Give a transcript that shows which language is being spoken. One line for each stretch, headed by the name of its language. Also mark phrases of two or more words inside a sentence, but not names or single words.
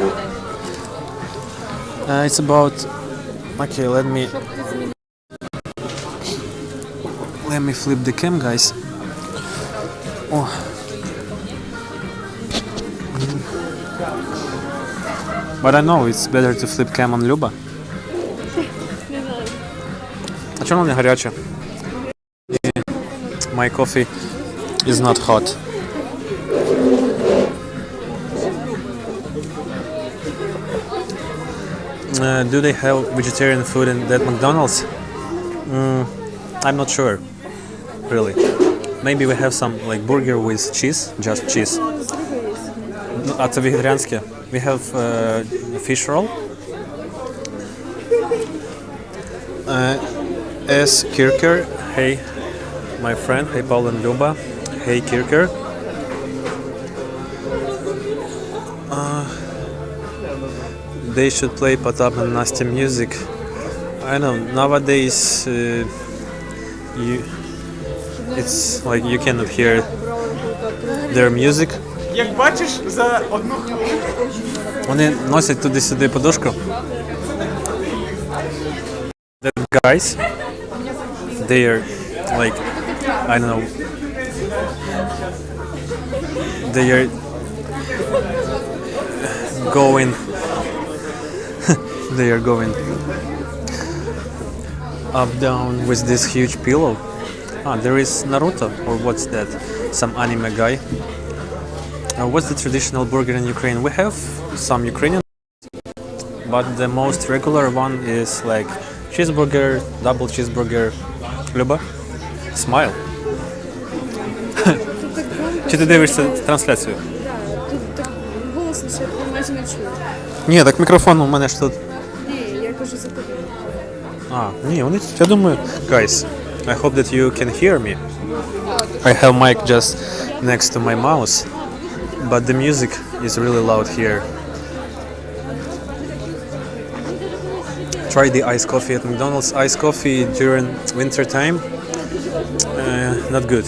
English: It's about. Okay, let me flip the cam, guys. Oh. But I know it's better to flip cam on Люба.
Ukrainian: А чому не гаряче?
English: My coffee is not hot. Do they have vegetarian food in that McDonald's? I'm not sure, really. Maybe we have some burger with cheese, just cheese.
Ukrainian: А це вегетаріанське?
English: We have fish roll. S. Kirker. Hey, my friend. Hey, Paul and Luba. Hey, Kirker. They should play Potap and Nasty music. I know, nowadays it's like you cannot hear their music.
Ukrainian: Як бачиш, за одну Вони носять туди-сюди подушку.
English: The guys, they are like, I don't know, they are going they are going up down with this huge pillow. There is Naruto, or what's that? Some anime guy. What's the traditional burger in Ukraine? We have some Ukrainian, but the most regular one is like cheeseburger, double cheeseburger. Люба, smile.
Ukrainian: Чи ти дивишся трансляцію? Тут так голосно, що я майже не чую. Ні, так мікрофон у мене ж тут. Ні, я кажу за тобою. Ні, вони, я думаю,
English: guys, I hope that you can hear me. I have mic just next to my mouse, but the music is really loud here. Try the iced coffee at McDonald's. Iced coffee during winter time, not good.